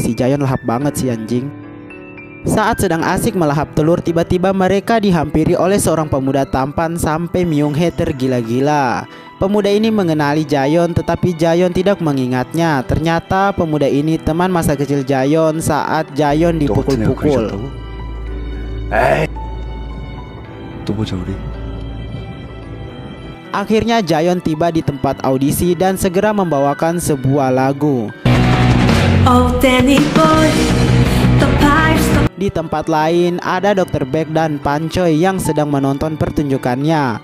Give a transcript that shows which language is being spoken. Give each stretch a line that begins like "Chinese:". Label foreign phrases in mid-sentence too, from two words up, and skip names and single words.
Indonesian: Si Jayon lahap banget si anjing. Saat sedang asik melahap telur, tiba-tiba mereka dihampiri oleh seorang pemuda tampan sampai Myung Hee tergila-gila. Pemuda ini mengenali Jayon, tetapi Jayon tidak mengingatnya. Ternyata pemuda ini teman masa kecil Jayon saat Jayon dipukul-pukul.
Korean: 또 보자 우리.
Indonesian: Akhirnya Jayon tiba di tempat audisi dan segera membawakan sebuah lagu. Di tempat lain ada Dr. Beck dan Pan Choi yang sedang menonton pertunjukannya.